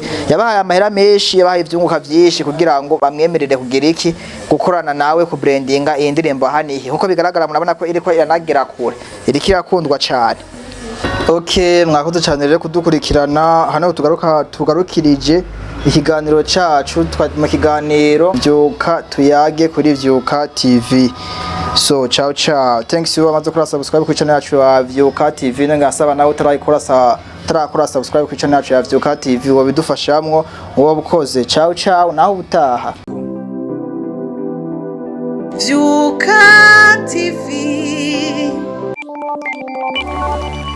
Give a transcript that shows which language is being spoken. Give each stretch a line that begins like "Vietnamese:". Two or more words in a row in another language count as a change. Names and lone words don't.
Rundi: Yabahaye amahera menshi yabahaye ivyunguka vyinshi kugira ngo bamwemerere kugira iki gukorana nawe ku brandinga iyi ndirimbo ahanihe nkuko bigaragara murabona ko iriko iranagera kure iriko irakundwa cyane. Okay, mwakoze cyane rero kudukurikirana hano tugarukirije ikiganiro cacu mu kiganiro Vyuka tuyage kuri Vyuka TV. So ciao,
English: thanks you
Rundi: amaze kora subscribe ku channel yacu ya Vyuka TV ngasaba nawe utarakora subscribe ku channel yacu ya Vyuka TV wabidufashamwo wowe bukoze. Ciao naho ubutaha. Vyuka TV.